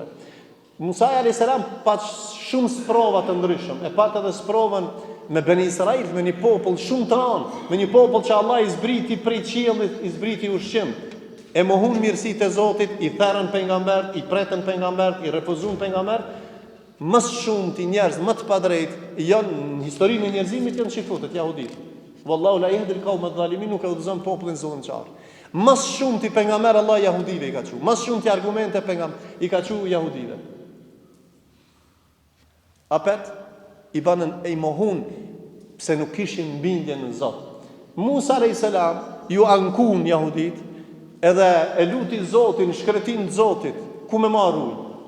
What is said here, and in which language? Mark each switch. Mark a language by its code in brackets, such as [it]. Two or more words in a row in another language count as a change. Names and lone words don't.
[sq] Musa [ar] عليه السلام [sq] pa shumë sprova të ndryshëm, e pat edhe sprovën me Beni Israil, me një popull shumë të ranë, me një popull që Allah i zbriti prej qiellit, i zbriti ushqim, e mohun mirësitë e Zotit, i therrën pejgambert, i pretën pejgambert, i refuzun pejgambert, më shumë ti njerëz më të padrejtë janë në historinë e njerëzimit janë çifutët jahudit. [ar] والله لا يهدي القوم الظالمين, [sq] nuk e udhëzon popullin zullëmçar. Më shumë ti pejgamber Allah jahudive i ka thënë, më shumë ti argumente pejgamber i ka thënë jahudive. Apet i banën e i mohun pse nuk kishin bindje në Zot. Musa [ar] عليه السلام [sq] ju ankun jahudit edhe e luti Zotin, shkretin të Zotit, ku me marr ujë.